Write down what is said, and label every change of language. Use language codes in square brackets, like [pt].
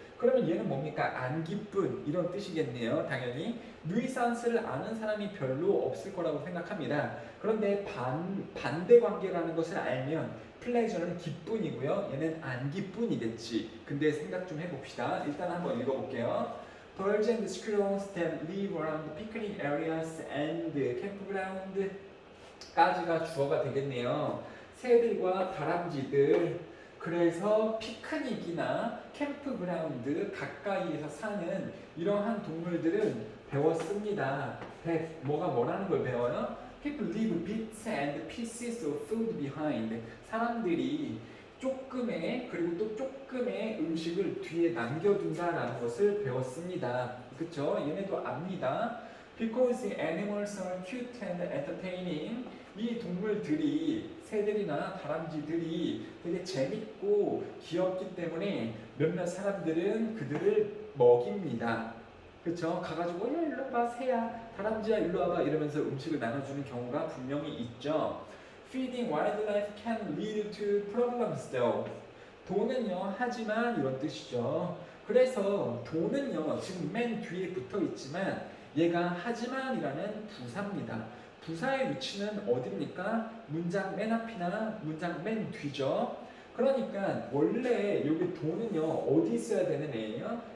[ko] 그러면 얘는 뭡니까? 안 기쁜 이런 뜻이겠네요. 당연히 nuisance를 아는 사람이 별로 없을 거라고 생각합니다. 그런데 반대 관계라는 것을 알면 pleasure는 기쁜이고요, 얘는 안 기쁜이겠지. 근데 생각 좀 해봅시다. 일단 한번 읽어볼게요. [en] Birds and squirrels that live around picnic areas and campground [ko] 까지가 주어가 되겠네요. 새들과 다람쥐들, 그래서 피크닉이나 캠프그라운드 가까이에서 사는 이러한 동물들은 배웠습니다. 뭐가 뭐라는 걸 배워요? [en] People leave bits and pieces of food behind. [ko] 사람들이 조금의, 그리고 또 조금의 음식을 뒤에 남겨둔다라는 것을 배웠습니다. 그쵸? 얘네도 압니다. [en] Because the animals are cute and entertaining. [ko] 이 동물들이, 새들이나 다람쥐들이 되게 재밌고 귀엽기 때문에 몇몇 사람들은 그들을 먹입니다. 그쵸? 가가지고 야 일로 와봐 새야, 다람쥐야 일로 와봐 이러면서 음식을 나눠주는 경우가 분명히 있죠. [en] Feeding wildlife can lead to problems though. [ko] 도는요, 하지만 이런 뜻이죠. 그래서 도는요, 지금 맨 뒤에 붙어 있지만 얘가 하지만이라는 부사입니다. 부사의 위치는 어디입니까? 문장 맨 앞이나 문장 맨 뒤죠. 그러니까 원래 여기 도는요 어디 있어야 되는 애예요?